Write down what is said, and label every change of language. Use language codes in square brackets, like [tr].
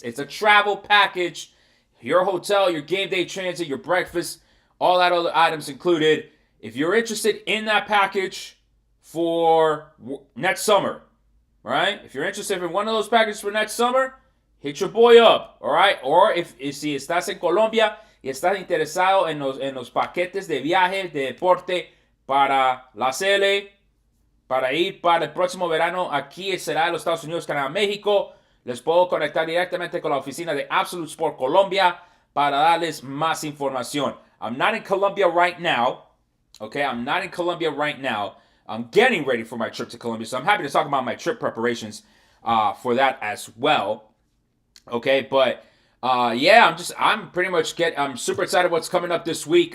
[en] It's a travel package. Your hotel, your game day transit, your breakfast, all that other items included. If you're interested in that package for next summer, right? If you're interested in one of those packages for next summer, hit your boy up, all right? Or if [es] si estás en Colombia y estás interesado en los paquetes de viaje, de deporte para la CL, para ir para el próximo verano, aquí será en los Estados Unidos, Canadá, México. Les puedo conectar directamente con la oficina de Absolute Sport Colombia para darles más información. [en] I'm not in Colombia right now. Okay, I'm not in Colombia right now. I'm getting ready for my trip to Colombia, so I'm happy to talk about my trip preparations for that as well. Okay, but yeah, I'm super excited what's coming up this week.